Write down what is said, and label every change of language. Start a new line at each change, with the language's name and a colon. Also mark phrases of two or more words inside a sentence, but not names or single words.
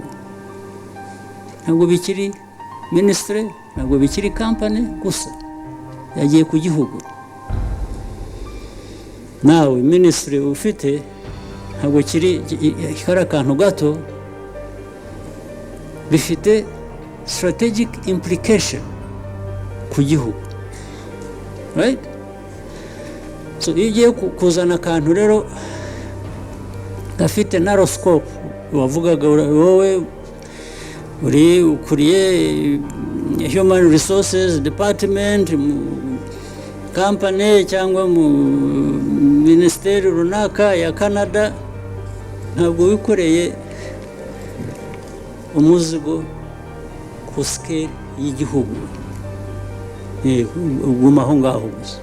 Kinyarwanda: Ntabwo bikiri minisitiri, ntabwo bikiri company gusa, yagiye ku gihugu. Nawe minisitiri ufite ntabwo kiri akantu gato, bifite
English: strategic implication
Kinyarwanda: ku gihugu,
English: right?
Kinyarwanda: So iyo ugiye kuzana akantu rero gafite narrow scope, wavugaga wowe ukuriye
English: human resources department
Kinyarwanda: mu company cyangwa mu minisiteri runaka ya Canada, ntabwo wikoreye umuzigo ku scale y'igihugu, uguma aho ngaho gusa.